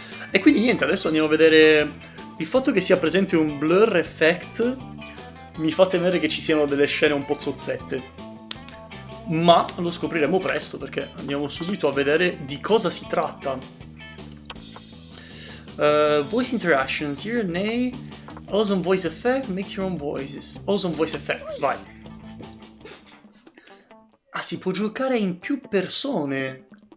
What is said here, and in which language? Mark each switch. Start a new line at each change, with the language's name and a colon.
Italian: E quindi niente, adesso andiamo a vedere il fatto che sia presente un blur effect mi fa temere che ci siano delle scene un po' zozzette. Ma lo scopriremo presto perché andiamo subito a vedere di cosa si tratta.
English: Voice interactions, here, nay, awesome voice effect, make your own voices. Awesome voice effects, vai.
Italian: Ah, si può giocare in più persone.